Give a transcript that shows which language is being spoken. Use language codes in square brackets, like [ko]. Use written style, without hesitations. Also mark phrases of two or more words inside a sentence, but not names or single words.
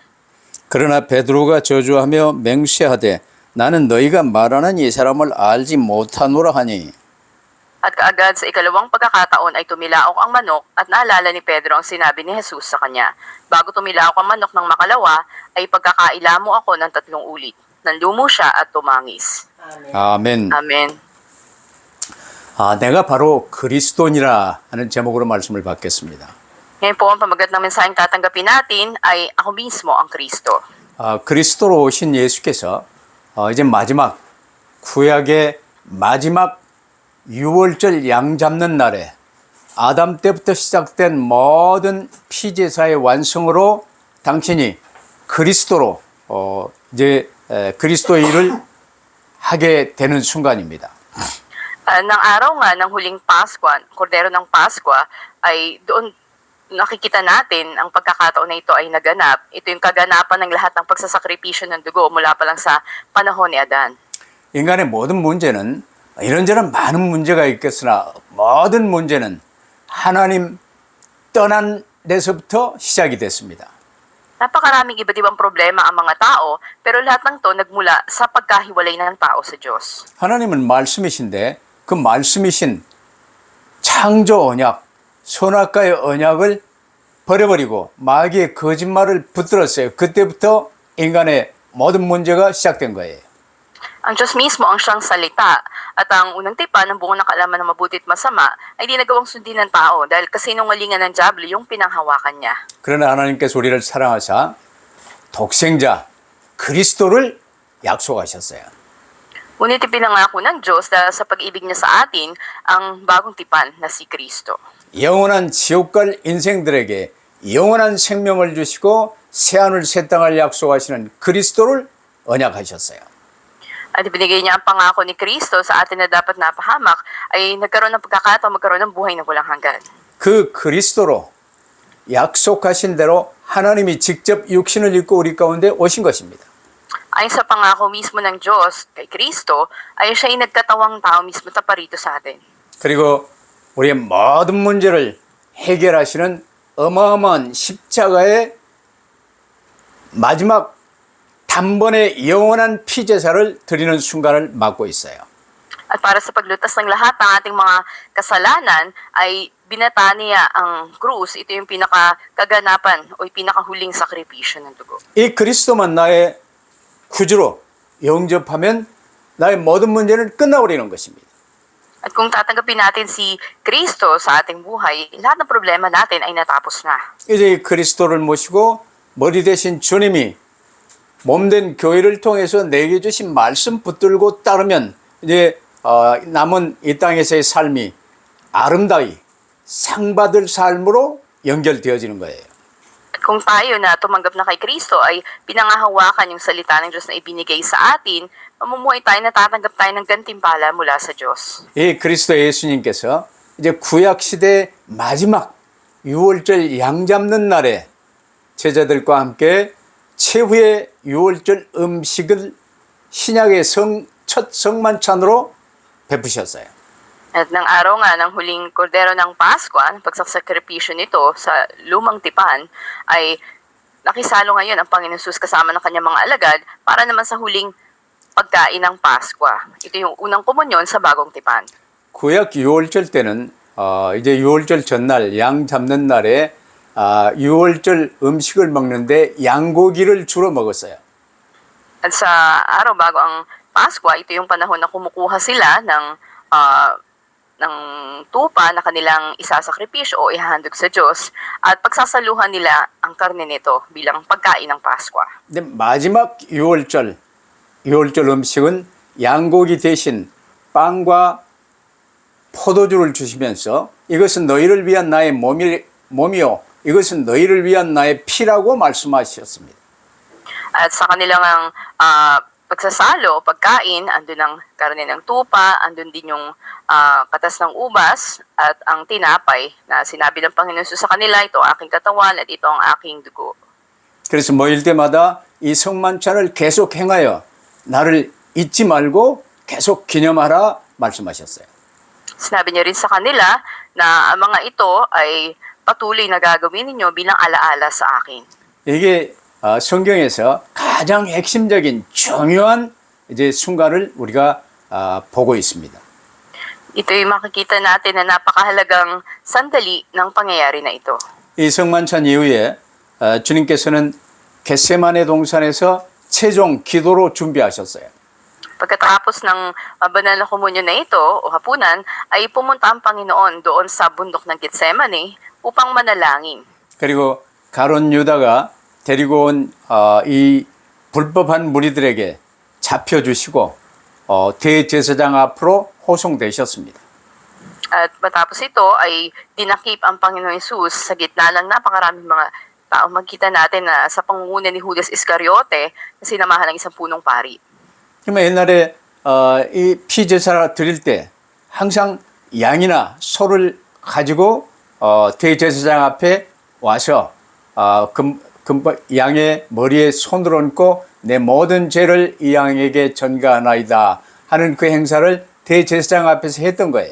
[ko] 그러나 베드로가 저주하며 맹세하되 나는 너희가 말하는 이 사람을 알지 못하노라 하니 [tl] At kaagad sa ikalawang pagkakataon ay tumilaok ang manok at naalala ni Pedro ang sinabi ni Jesus sa kanya, "Bago tumilaok ang manok ng makalawa, ay pagkakaila mo ako ng 3 ulit." Nanlumo siya at tumangis. [ko] 아멘. [tl] Amen. [ko] 내가 바로 그리스도니라 하는 제목으로 말씀을 받겠습니다. [tl] Ngayon po, ang pamagat ng mensaheng tatanggapin natin ay ako mismo ang Kristo. [ko] 그리스도로 오신 예수께서 이제 마지막 구약의 마지막 유월절 양 잡는 날에 아담 때부터 시작된 모든 피제사의 완성으로 당신이 그리스도로 이제 그리스도의 일을 하게 되는 순간입니다. [tl] Ng araw nga ng huling Paskwa, Kordero ng Paskwa, ay doon nakikita natin ang pagkakataon na ito ay naganap. Ito yung kaganapan ng lahat ng pagsasakripisyo ng dugo mula pa lang sa panahon ni Adan. [ko] 인간의 모든 문제는 이런저런 많은 문제가 있겠으나 모든 문제는 하나님 떠난 데서부터 시작이 됐습니다. [tl] Napakaraming iba't ibang problema ang mga tao, pero lahat ng to nagmula sa pagkahiwalay ng tao sa Diyos. [ko] 하나님은 말씀이신데 그 말씀이신 창조 언약, 선악과의 언약을 버려버리고 마귀의 거짓말을 붙들었어요. 그때부터 인간의 모든 문제가 시작된 거예요. [tl] Ang Diyos mismo ang siyang salita at ang unang tipan ng buong nakalaman ng mabuti at masama ay di nagawang sundin ng tao dahil kasinungalingan ng Diablo yung pinanghawakan niya. [ko] 그러나 하나님께서 우리를 사랑하사 독생자 그리스도를 약속하셨어요. [tl] Ngunit ipinangako ng Diyos dahil sa pag-ibig niya sa atin ang bagong tipan na si Kristo. [ko] 영원한 지옥 갈 인생들에게 영원한 생명을 주시고 새하늘 새 땅을 약속하시는 그리스도를 언약하셨어요. [tl] At ibinigay niya ang pangako ni Kristo sa atin na dapat napahamak ay nagkaroon ng pagkakataon magkaroon ng buhay na walang hanggan. [ko] 그 그리스도로 약속하신 대로 하나님이 직접 육신을 입고 우리 가운데 오신 것입니다. [tl] Ayon sa pangako mismo ng Diyos kay Kristo, ay siya ay nagkatawang tao mismo taparito sa atin. [ko] 그리고 우리의 모든 문제를 해결하시는 어마어마한 십자가의 마지막 단번에 영원한 피제사를 드리는 순간을 맞고 있어요. [tl] At para sa paglutas ng lahat ng ating mga kasalanan ay binata niya ang krus. Ito yung pinakakaganapan o yung pinakahuling sakripisyo ng dugo. [ko] 이 그리스도만 나의 구주로 영접하면 나의 모든 문제는 끝나버리는 것입니다. [tl] At kung tatanggapin natin si Kristo sa ating buhay, lahat ng problema natin ay natapos na. [ko] 이제 이 그리스도를 모시고 머리 대신 주님이 몸된 교회를 통해서 내게 주신 말씀 붙들고 따르면 이제 남은 이 땅에서의 삶이 아름다이 상받을 삶으로 연결되어지는 거예요. [tl] At kung tayo na tumanggap na kay Kristo ay pinangahawakan yung salita ng Diyos na ibinigay sa atin, mamumuhay tayo na tatanggap tayo ng gantimpala mula sa Diyos. [ko] 이 그리스도 예수님께서 이제 구약 시대 마지막 유월절 양 잡는 날에 제자들과 함께 최후의 유월절 음식을 신약의 첫 성만찬으로 베푸셨어요. [tl] At ng araw nga ng huling kordero ng Pasko, ng pagsasakripisyo nito sa lumang tipan, ay nakisalo ngayon ang Panginoon Jesus kasama ng kanyang mga alagad para naman sa huling pagkain ng Pasko. Ito yung unang komunyon sa bagong tipan. [ko] 구약 유월절 때는 이제 유월절 전날 양 잡는 날에 유월절 음식을 먹는데 양고기를 주로 먹었어요. [tl] At sa araw bago ang Pasko, ito yung panahon na kumukuha sila ng tupa na kanilang isasakripisyo o ihahandog sa Diyos at pagsasaluhan nila ang karne nito bilang pagkain ng Pasko. [ko] 근데 마지막 유월절 음식은 양고기 대신 빵과 포도주를 주시면서 이것은 너희를 위한 나의 몸이요 이것은 너희를 위한 나의 피라고 말씀하셨습니다. [tl] At sa kanilang pagsasalo, pagkain, andun ang karne ng tupa, andun din yung katas ng ubas at ang tinapay na sinabi ng Panginoon Jesus sa kanila, ito ang aking katawan at ito ang aking dugo. [ko] 그래서 모일 때마다 이 성만찬을 계속 행하여 나를 잊지 말고 계속 기념하라 말씀하셨어요. [tl] Sinabi niya rin sa kanila na ang mga ito ay patuloy na gagawin ninyo bilang alaala sa akin. [ko] 이게 성경에서 가장 핵심적인 중요한 이제 순간을 우리가 보고 있습니다. [tl] Ito yung makikita natin na napakahalagang sandali ng pangyayari na ito. [ko] 이 성만찬 이후에 주님께서는 겟세마네 동산에서 최종 기도로 준비하셨어요. [tl] Pagkatapos ng banal na komunyon na ito o hapunan, ay pumunta ang Panginoon doon sa bundok ng Getsemane upang manalangin. [ko] 그리고 가론 유다가 데리고 온 이 불법한 무리들에게 잡혀주시고 대제사장 앞으로 호송되셨습니다. [tl] At matapos ito ay dinakip ang Panginoon Jesus sa gitna ng napakaraming mga tao. Magkita natin na sa pangunguna ni Judas Iscariote na sinamahan ng isang punong pari. [ko] 그러면 옛날에 이 피제사 드릴 때 항상 양이나 소를 가지고 대제사장 앞에 와서 양의 머리에 손을 얹고 내 모든 죄를 이 양에게 전가하나이다 하는 그 행사를 대제사장 앞에서 했던 거예요.